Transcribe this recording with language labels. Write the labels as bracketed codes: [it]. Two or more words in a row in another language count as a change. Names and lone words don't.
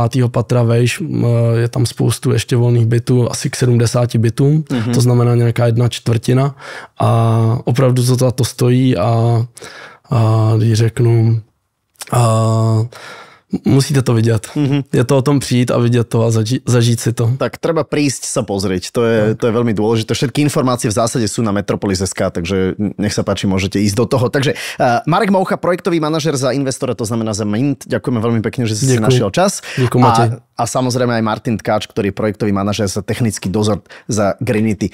[cs] patra vejš, je tam spoustu ještě volných bytů, asi k 70 bytům, to znamená nějaká 1/4 a opravdu to za to stojí a když řeknu, musíte to vidět. Je to o tom přijít a vidět to a zažít si to. [sk] Tak treba prísť sa pozrieť, to je veľmi dôležité. Všetky informácie v zásade sú na Metropolis.sk, takže nech sa páči, môžete ísť do toho. Takže Marek Moucha, projektový manažer za investora, to znamená za Mint. Ďakujeme veľmi pekne, že si našiel čas. Ďakujem, Matej. A samozrejme aj Martin Tkáč, ktorý je projektový manažer za technický dozor za Greenity.